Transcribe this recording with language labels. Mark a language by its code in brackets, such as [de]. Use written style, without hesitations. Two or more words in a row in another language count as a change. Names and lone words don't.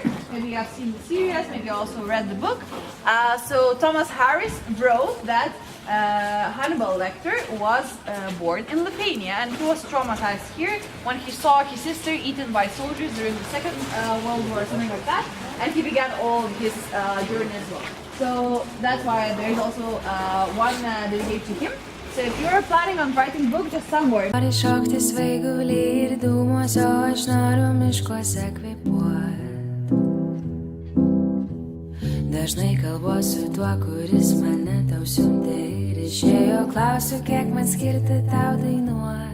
[en] Maybe you have seen the series, maybe you also read the book. So Thomas Harris wrote that Hannibal Lecter was born in Lithuania, and he was traumatized here when he saw his sister eaten by soldiers during the Second World War or something like that, and he began all his journey as well. So that's why there is also one dedicated to him. So if you're planning on writing a book, just somewhere. [lt] Nori šokti svaigulį ir dūmuose, o aš noriu miškuose kvėpuot. Dažnai kalbuosiu tuo, kuris mane tau siuntė ir išėjo, klausiu, kiek man skirti tau dainuot.